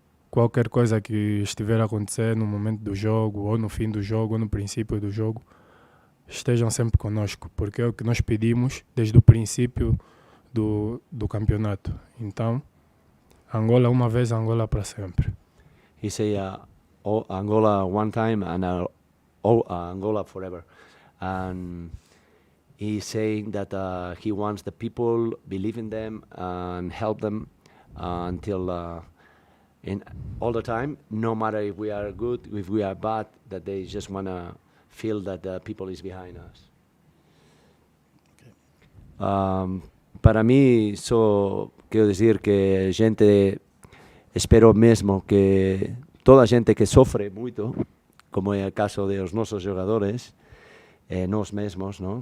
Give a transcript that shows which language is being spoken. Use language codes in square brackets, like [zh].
[pt] Qualquer coisa que estiver a acontecer no momento do jogo, ou no fim do jogo, ou no princípio do jogo, estejam sempre conosco, porque é o que nós pedimos desde o princípio do campeonato. Então, Angola uma vez, Angola para sempre. [en] He say Angola one time and Angola forever. And he's saying that he wants the people believe in them and help them until in all the time, no matter if we are good, if we are bad, that they just want to feel that the people is behind us. Okay. [es] Para mí, [pt] só quero dizer que espero mesmo que toda a gente que sofre muito, como é o caso dos nossos jogadores, nós mesmos, não?